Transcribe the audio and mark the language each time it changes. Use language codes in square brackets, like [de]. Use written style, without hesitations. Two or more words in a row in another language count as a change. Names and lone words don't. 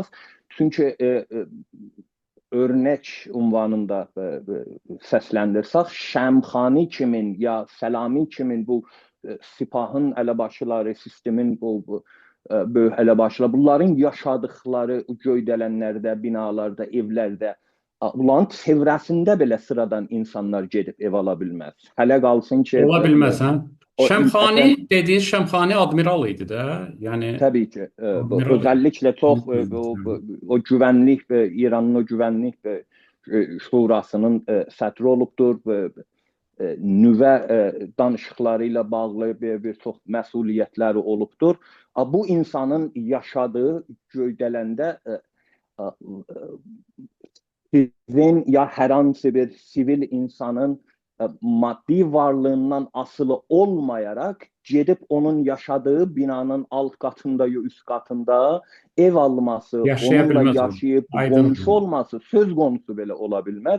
[az] Çünki örnek unvanında səsləndirsək, Şəmxani kimin ya Səlami kimin bu sipahın eləbaşıları, sistemin bu böyük eləbaşıları, bunların yaşadıkları göydələnlərdə, binalarda, evlərdə, bunların çevrəsində belə sıradan insanlar gedib ev ala bilməz. Hələ qalsın ki... Ola bilməz, hə? Şəmxani dediğiniz Şəmxani admiral idi də. Yəni [tr] tabii ki. Özellikle çok o güvenlik İran'ın o güvenlik şurasının [az] sədri olubdur. nüvə danışıqları ilə bağlı bir çox məsuliyyətləri olubdur. Bu insanın yaşadığı Göydələndə sizin ya hər hansı bir sivil insanın maddi varlığından asılı olmayaraq gedib onun yaşadığı binanın alt qatında ya üst qatında ev alması, onunla yaşayıb qonşu olması [tr] söz konusu [az] belə ola bilməz.